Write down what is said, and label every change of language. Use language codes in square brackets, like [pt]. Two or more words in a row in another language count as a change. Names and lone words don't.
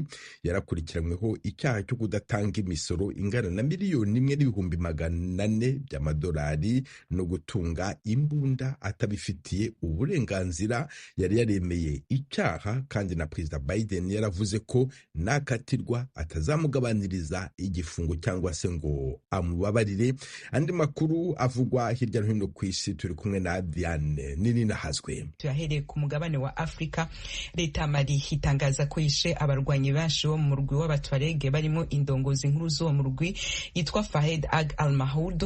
[rw] Yarakurikiranyweho icyaha cyo kudatanga imisoro ingana na miliyoni 1.4 by'amadolari no gutunga imbunda atabifitiye uburenganzira. Yari yaremeye icyaha kandi na Perezida Biden yaravuze ko nakatirwa atazamugabaniriza igifungo cyangwa se ngo amubabarire. Andi makuru avugwa hirya no hino ku isi turi kumwe na Diane nini nahazwe. [rn] Tuyahereye ku mugabane wa Afrika. Leta Mali hitangaza ko yishe abarwanyi benshi bo mu murwi w'abatwarege barimo indongozi nkuru zo mu murwi yitwa Fahed Ag al-Mahoud.